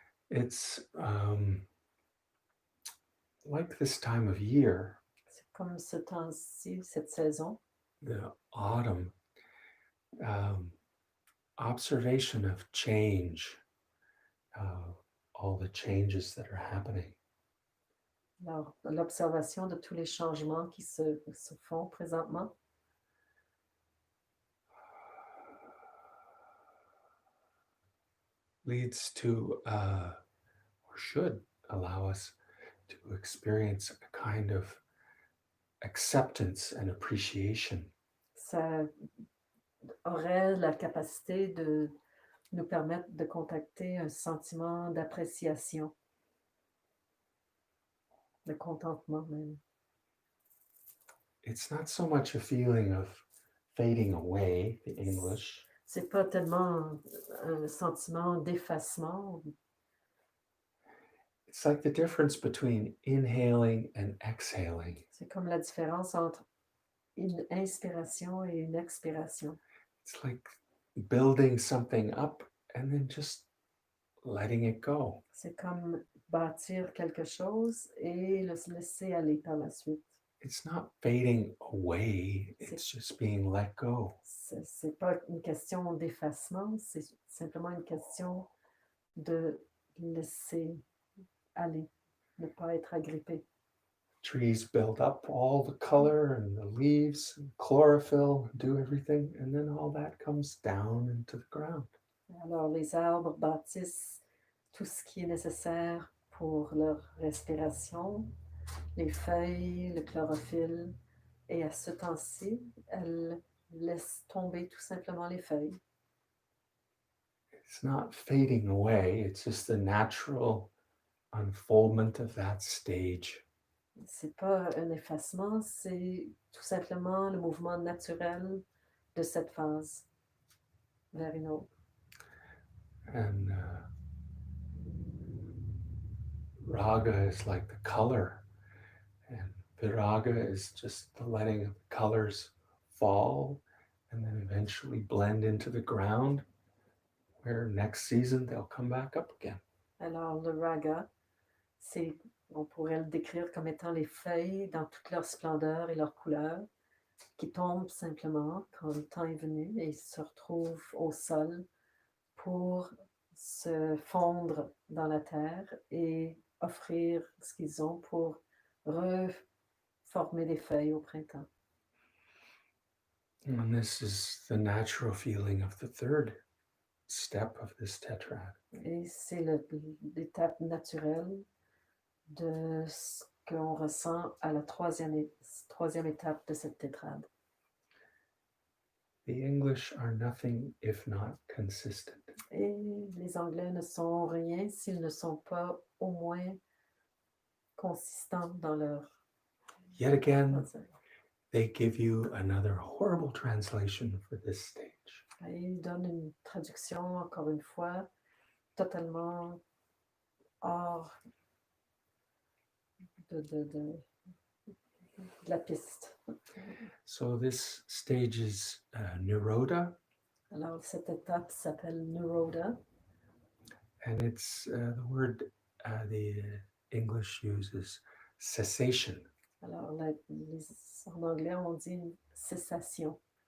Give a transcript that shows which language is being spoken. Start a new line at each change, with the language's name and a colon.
English: It's like this time of year.
French: C'est comme ce temps-ci, cette saison.
English: The autumn, observation of change, all the changes that are happening.
French: Alors, l'observation de tous les changements qui se font présentement.
English: Leads to, or should allow us to experience a kind of acceptance and appreciation.
French: Ça aurait la capacité de nous permettre de contacter un sentiment d'appréciation, de contentement même.
English: It's not so much a feeling of fading away, the English.
French: C'est pas tellement un sentiment d'effacement.
English: It's like the difference between inhaling and exhaling.
French: C'est comme la différence entre une inspiration et une expiration.
English: It's like building something up and then just letting it go.
French: C'est comme bâtir quelque chose et le laisser aller par la suite.
English: It's not fading away, it's just being let go.
French: C'est pas une question d'effacement, c'est simplement une question de laisser aller, ne pas être agrippé.
English: Trees build up all the color and the leaves and chlorophyll, do everything, and then all that comes down into the ground.
French: Alors les arbres bâtissent tout ce qui est nécessaire pour leur respiration, les feuilles, le chlorophylle, et à ce temps-ci, elles laissent tomber tout simplement les feuilles.
English: It's not fading away, it's just the natural unfoldment of that stage.
French: C'est pas un effacement, c'est tout simplement le mouvement naturel de cette phase vers une autre.
English: And Raga is like the color, and viraga is just the letting of the colors fall and then eventually blend into the ground, where next season they'll come back up again.
French: Alors, le raga, on pourrait le décrire comme étant les feuilles dans toute leur splendeur et leur couleur, qui tombent simplement quand le temps est venu et se retrouvent au sol pour se fondre dans la terre et offrir ce qu'ils ont pour reformer des feuilles au printemps.
English: And this is the natural feeling of the third step of this tetrad.
French: Et c'est l'étape naturelle de ce qu'on ressent à la troisième étape de cette tétrade.
English: The English are nothing if not consistent.
French: Et les Anglais ne sont rien s'ils ne sont pas au moins consistants dans leur...
English: Yet again, they give you another horrible translation for this stage.
French: Et ils donnent une traduction, encore une fois, totalement hors de la piste.
English: So this stage is Nirodha,
French: Alors, cette étape s'appelle Nirodha.
English: and it's the word the English uses cessation.
French: Alors, en anglais, on dit cessation.